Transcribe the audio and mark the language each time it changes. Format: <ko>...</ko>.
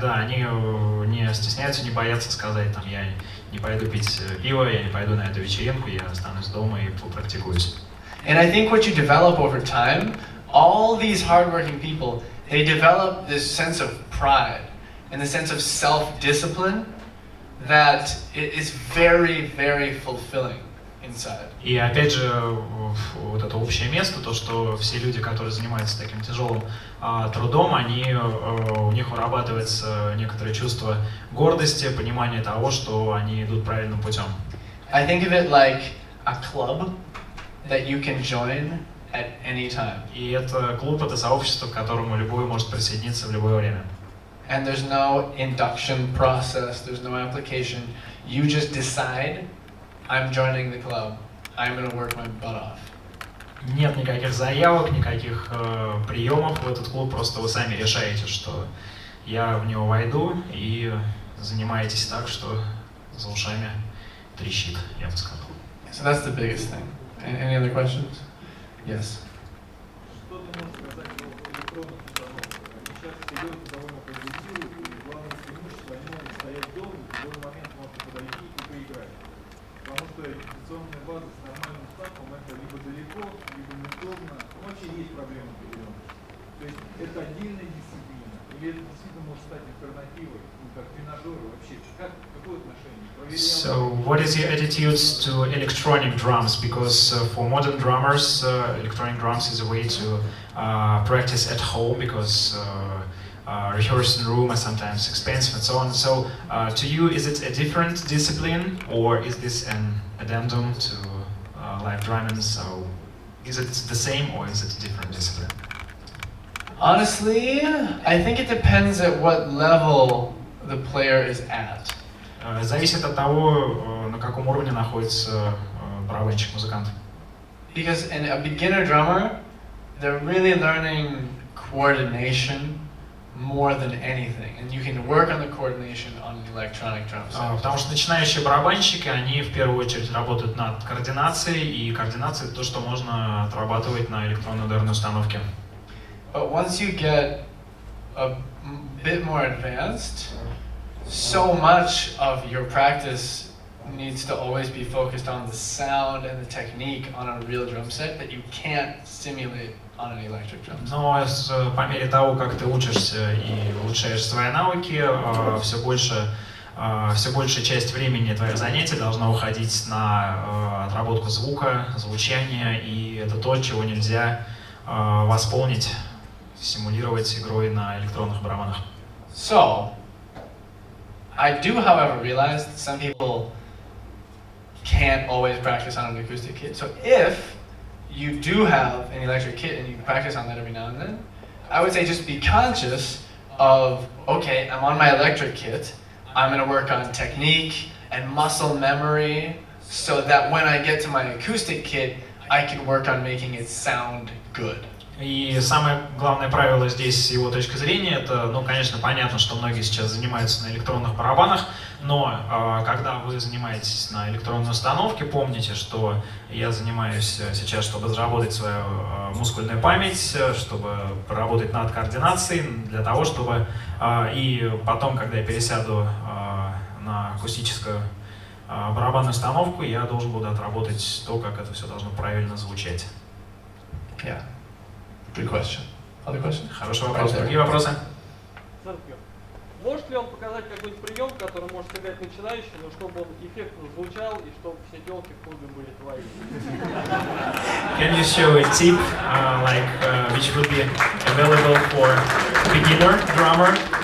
<ru>да, они не стесняются, не боятся сказать, там, я не пойду пить пиво, я не пойду на эту вечеринку, я останусь дома и попрактикуюсь.</ru> <en>And I think what you develop over time, all these hardworking people, they develop this sense of pride and the sense of self-discipline that is very, very fulfilling inside.</en> <ru>И опять же, вот это общее место, то, что все люди, которые занимаются таким тяжелым трудом, у них вырабатывается некоторое чувство гордости, понимание того, что они идут правильным путем.</ru> <en>I think of it like a club that you can join at any time.</en> <ru>И это клуб, это сообщество, к которому любой может присоединиться в любое время.</ru> <en>And there's no induction process, there's no application. You just decide, I'm joining the club. I'm going to work my butt off.</en> <ru>Нет никаких заявок, никаких приемов в этот клуб, просто вы сами решаете, что я в него войду, и занимаетесь так, что за ушами трещит, я бы сказал.</ru> <en>So that's the biggest thing. Any other questions? Yes.</en> <ru>Что ты можешь сказать о электронных установках? Они сейчас делаются довольно прогрессивно, и главное преимущество, они могут стоять долго, в любой момент можно подойти и поиграть. Потому что репетиционная база с нормальным стартом это либо далеко, либо неудобно, но вообще есть проблемы определенные. То есть это отдельная дисциплина, или это действительно может стать альтернативой, ну, как тренажеры вообще, какое отношение?</ru> <en>So, what is your attitude to electronic drums? Because for modern drummers, electronic drums is a way to practice at home, because rehearsing room are sometimes expensive and so on. So, to you, is it a different discipline, or is this an addendum to live drumming? So, is it the same, or is it a different discipline? Honestly, I think it depends at what level the player is at.</en> <ru>Зависит от того, на каком уровне находится барабанщик, музыкант.</ru> <en>Because in a beginner drummer, they're really learning coordination more than anything, and you can work on the coordination on electronic drums.</en> <ru>Потому что начинающие барабанщики, они в первую очередь работают над координацией, и координация — это то, что можно отрабатывать на электронной ударной установке.</ru> <en>But once you get a bit more advanced, so much of your practice needs to always be focused on the sound and the technique on a real drum set that you can't simulate on an electric drum set.</en> <ru>Но по мере того, как ты учишься и улучшаешь свои навыки, все большая часть времени твоих занятий должна уходить на отработку звука, звучания, и это то, чего нельзя восполнить, симулировать игрой на электронных барабанах.</ru> <en>So, I do, however, realize that some people can't always practice on an acoustic kit. So if you do have an electric kit and you practice on that every now and then, I would say just be conscious of, okay, I'm on my electric kit, I'm going to work on technique and muscle memory so that when I get to my acoustic kit, I can work on making it sound good.</en> <ru>И самое главное правило здесь, с его точки зрения, это, ну, конечно, понятно, что многие сейчас занимаются на электронных барабанах, но когда вы занимаетесь на электронной установке, помните, что я занимаюсь сейчас, чтобы заработать свою мускульную память, чтобы поработать над координацией, для того, чтобы и потом, когда я пересяду на акустическую барабанную установку, я должен буду отработать то, как это все должно правильно звучать.</ru> <en>Yeah. Good question. Other question?</en> <ru>Хороший вопрос. Другие вопросы? Может ли он показать какой-нибудь прием, который может сыграть начинающий, но чтобы он эффектно звучал и чтобы все телки в клубе были твои?</ru> <en>Can you show a tip which would be available for beginner drummer?</en>